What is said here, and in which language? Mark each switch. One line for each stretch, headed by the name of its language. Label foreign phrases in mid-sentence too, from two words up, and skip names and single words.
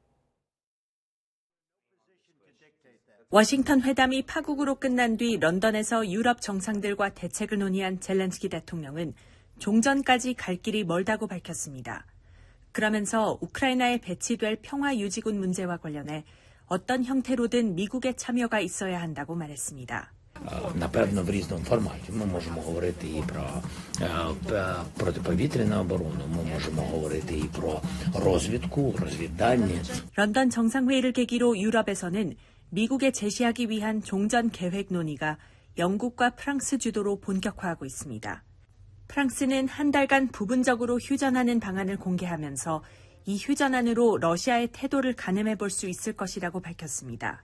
Korean: 워싱턴 회담이 파국으로 끝난 뒤 런던에서 유럽 정상들과 대책을 논의한 젤렌스키 대통령은 종전까지 갈 길이 멀다고 밝혔습니다. 그러면서 우크라이나에 배치될 평화유지군 문제와 관련해 어떤 형태로든 미국의 참여가 있어야 한다고 말했습니다.
Ukrainian: Напевно, в різному форматі. Ми можемо говорити і про протиповітряну оборону, ми можемо говорити і про розвідку, розвіддання.
Korean: 런던 정상회의를 계기로 유럽에서는 미국에 제시하기 위한 종전 계획 논의가 영국과 프랑스 주도로 본격화하고 있습니다. 프랑스는 한 달간 부분적으로 휴전하는 방안을 공개하면서 이 휴전안으로 러시아의 태도를 가늠해 볼 수 있을 것이라고 밝혔습니다.